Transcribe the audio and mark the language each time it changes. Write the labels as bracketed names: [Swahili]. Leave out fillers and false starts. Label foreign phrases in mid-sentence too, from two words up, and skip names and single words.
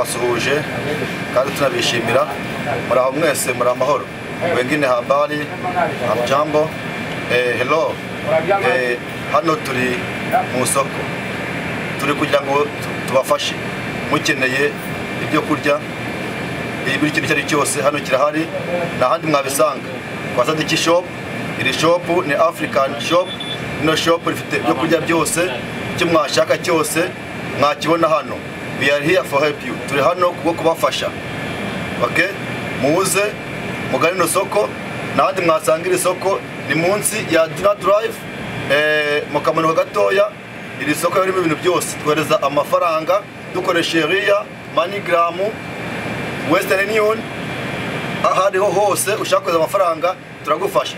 [Kinyarwanda] turabasuhuje kandi tunabishimira. Muraho mwese, muri amahoro. [Swahili] Wengine habari, hamjambo. [Kinyarwanda] Hello. Hano turi mu soko. Turi kugira ngo tubafashe. Mukeneye ibyo kurya, buri kintu cyari cyose hano kirahari, n'ahandi mwabisanga. Kwa Sadiki shop, iri shop ni [English] African shop. [Kinyarwanda] Ino shop ifite ibyo kurya byose, icyo mwashaka cyose mwakibona hano. [English] We are here for help you. [Kinyarwanda] Turi hano kubwo kubafasha. Okay? Muze mugane no soko, n'ahandi mwasangira isoko ni munsi ya Dina Drive, mukamanuka gatoya. Iri soko yarimo ibintu byose, twohereza amafaranga dukoresha Ria, MoneyGram, Western Union, ahariho hose ushaka kohereza amafaranga turagufasha.